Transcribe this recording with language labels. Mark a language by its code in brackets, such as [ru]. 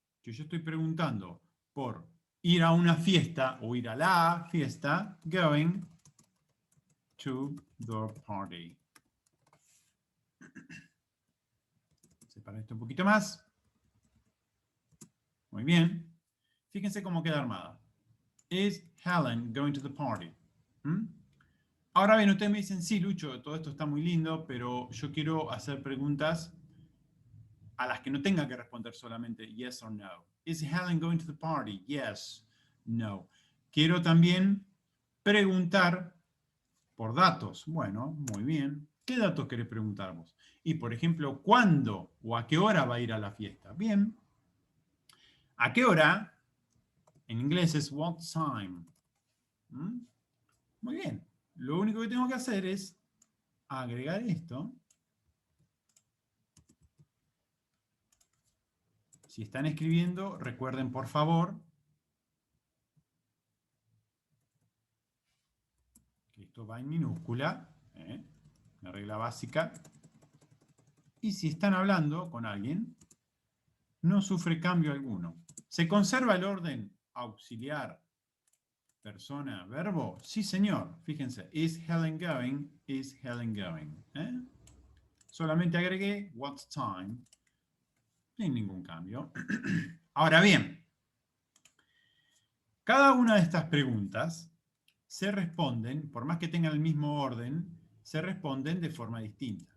[es] Que yo estoy preguntando por ir a una fiesta o ir a la fiesta, [en] going to the party. [es] Separo esto un poquito más. Muy bien. Fíjense cómo queda armada. [en] Is Helen going to the party? ¿Mm? [es] Ahora bien, ustedes me dicen, sí, Lucho, todo esto está muy lindo, pero yo quiero hacer preguntas a las que no tenga que responder solamente [en] yes or no. Is Helen going to the party? Yes, no. [es] Quiero también preguntar por datos. Bueno, muy bien. ¿Qué datos querés preguntar vos? Y, por ejemplo, ¿cuándo o a qué hora va a ir a la fiesta? Bien. ¿A qué hora? En inglés es [en] what time. [es] ¿Mm? Muy bien. Lo único que tengo que hacer es agregar esto. Si están escribiendo, recuerden por favor que esto va en minúscula, una regla básica. Y si están hablando con alguien, no sufre cambio alguno. ¿Se conserva el orden auxiliar, persona, verbo? Sí, señor. [en] Fíjense, is Helen going, is Helen going. [es] Solamente agregué [en] what time, [es] sin ningún cambio. Ahora bien, cada una de estas preguntas se responden, por más que tengan el mismo orden, se responden de forma distinta.